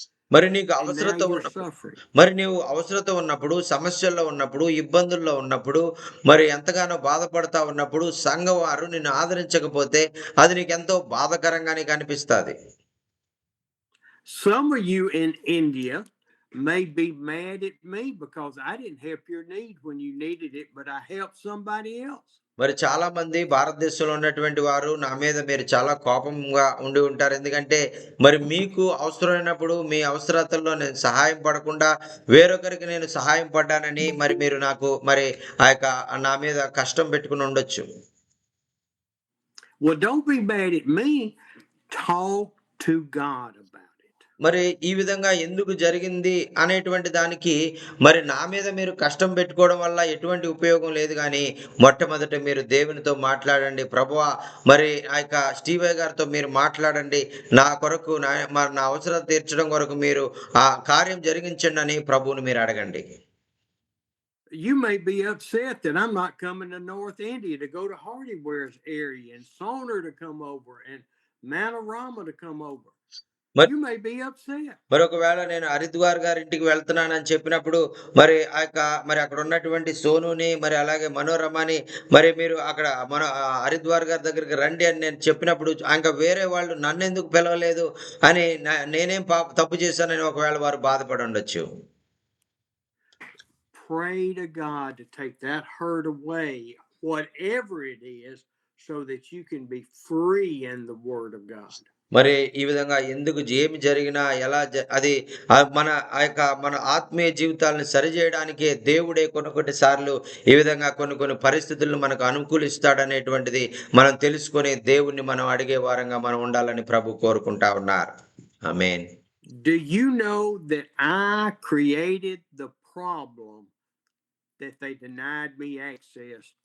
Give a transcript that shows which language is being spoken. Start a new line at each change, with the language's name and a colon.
Telugu: మరి నీకు
English: And now
Telugu: అవసరత
English: you're
Telugu: ఉన్నప్పుడు
English: suffering.
Telugu: మరి నీవు అవసరత ఉన్నప్పుడు, సమస్యల్లో ఉన్నప్పుడు, ఇబ్బందుల్లో ఉన్నప్పుడు, మరి ఎంతగానో బాధపడతా ఉన్నప్పుడు సంఘం వారు నిన్ను ఆదరించకపోతే అది నీకెంతో బాధాకరంగానే కనిపిస్తది.
English: Some of you in India may be mad at me because I didn't help your need when you needed it, but I helped somebody else.
Telugu: మరి చాలా మంది భారతదేశంలో ఉన్నటువంటి వారు నా మీద మీరు చాలా కోపంగా ఉండి ఉంటారు. ఎందుకంటే మరి మీకు అవసరమైనప్పుడు మీ అవసరతల్లో నేను సహాయం పడకుండా వేరొకరికి నేను సహాయం పడ్డానని మరి మీరు నాకు మరి ఆ యొక్క నా మీద కష్టం పెట్టుకుని ఉండొచ్చు.
English: Well, don't be mad at me. Talk to God about it.
Telugu: మరి ఈ విధంగా ఎందుకు జరిగింది అనేటువంటి దానికి మరి నా మీద మీరు కష్టం పెట్టుకోవడం వల్ల ఎటువంటి ఉపయోగం లేదు గానీ, మొట్టమొదట మీరు దేవునితో మాట్లాడండి. ప్రభువా మరి ఆ యొక్క స్టీవయ్య గారితో మీరు మాట్లాడండి. నా కొరకు నా అవసరం తీర్చడం కొరకు మీరు ఆ కార్యం జరిగించండి అని ప్రభువుని మీరు అడగండి.
English: You may be upset that I'm not coming to North India to go to Hardyware's area and Soner to come over and Manorama to come over.
Telugu: మరి
English: You may be upset.
Telugu: మరి ఒకవేళ నేను హరిద్వార్ గారి ఇంటికి వెళ్తున్నానని చెప్పినప్పుడు మరి మరి అక్కడ ఉన్నటువంటి సోనుని మరి అలాగే మనోరమని మరి మీరు అక్కడ హరిద్వార్ గారి దగ్గరికి రండి అని నేను చెప్పినప్పుడు ఇంకా వేరే వాళ్ళు నన్నెందుకు పిలవలేదు అని నేనేం తప్పు చేశానని ఒకవేళ వారు బాధపడి ఉండొచ్చు.
English: Pray to God to take that hurt away, whatever it is, so that you can be free in the Word of God.
Telugu: మరి ఈ విధంగా ఎందుకు ఏమి జరిగినా ఎలా అది మన ఆత్మీయ జీవితాలను సరిచేయడానికే దేవుడే కొన్ని సార్లు ఈ విధంగా కొన్ని పరిస్థితులను మనకు అనుకూలిస్తాడనేటువంటిది మనం తెలుసుకొని దేవుణ్ణి మనం అడిగే వారంగా మనం ఉండాలని ప్రభు కోరుకుంటా ఉన్నారు. ఆమేన్.
English: Do you know that I created the problem that they denied me access